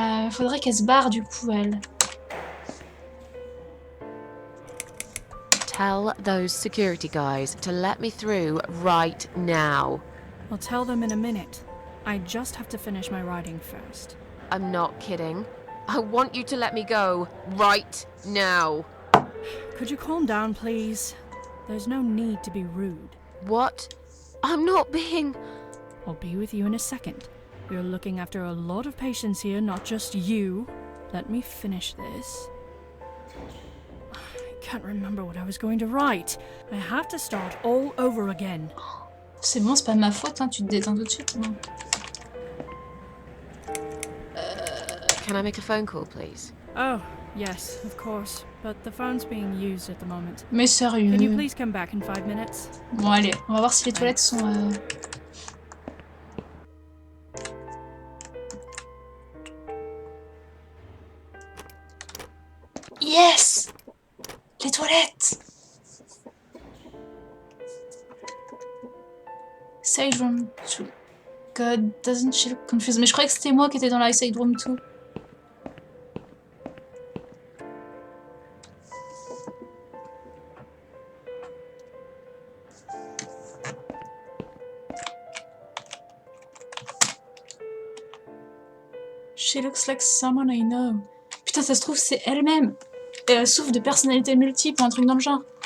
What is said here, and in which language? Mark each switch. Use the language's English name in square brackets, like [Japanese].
[French] Faudrait qu'elle se barre, du coup, elle. [English] Tell those security guys to let me through right now. I'll tell them in a minute. I just have to finish my writing first. I'm not kidding. I want you to let me go right now. Could you calm down, please? There's no need to be rude. What? I'm not being... I'll be with you in a second. We're looking after a lot of patients here, not just you. Let me finish this. I can't remember what I was going to write. I have to start all over again. [French] C'est bon, c'est pas ma faute, hein. Tu te détends tout de suite. Non. [English] Can I make a phone call, please? Oh, yes, of course. But the phone's being used at the moment. [French] Mais sérieux. [English] Can you please come back in 5 minutes? [French] Bon, allez, on va voir si les toilettes sont... Yes! Les toilettes! [English] Side room 2. God, doesn't she look confused? [French] Mais je croyais que c'était moi qui étais dans la side room 2. [English] She looks like someone I know. [French] Putain, ça se trouve, c'est elle-même. Et elle souffre de personnalité multiple ou un truc dans le genre.